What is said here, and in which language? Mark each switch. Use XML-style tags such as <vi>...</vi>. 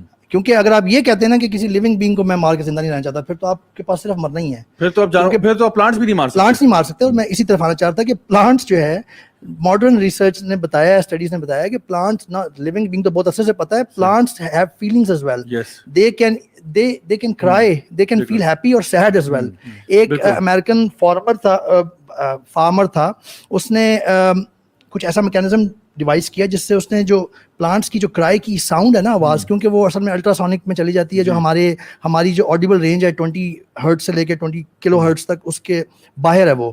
<ur>کیونکہ اگر آپ یہ کہتے ہیں نا کہ کسی لیونگ بینگ کو میں مار کے زندہ نہیں رہنا چاہتا, پھر تو آپ کے پاس صرف مرنا ہی ہے. پھر تو آپ پلانٹس بھی نہیں مار سکتے. پلانٹس نہیں مار سکتے. اور میں اسی طرف آنا چاہتا کہ پلانٹس جو ہے, ماڈرن ریسرچ نے بتایا ہے, اسٹڈیز نے بتایا ہے کہ پلانٹس نا لیونگ بینگ تو بہت اچھے سے پتا ہے,</ur> <en>Plants have feelings as well. They can cry, they can feel happy اور sad as well.</en> <ur>ایک امریکن فارمر تھا, اس نے کچھ ایسا میکینزم ڈیوائس کیا جس سے اس نے جو پلانٹس کی جو کرائے کی ساؤنڈ ہے نا, آواز, کیونکہ وہ اصل میں الٹراسونک میں چلی جاتی ہے, جو ہماری جو آڈیبل رینج ہے 20 ہرٹز سے لے کے 20 کلو ہرٹز تک اس کے باہر ہے.</ur>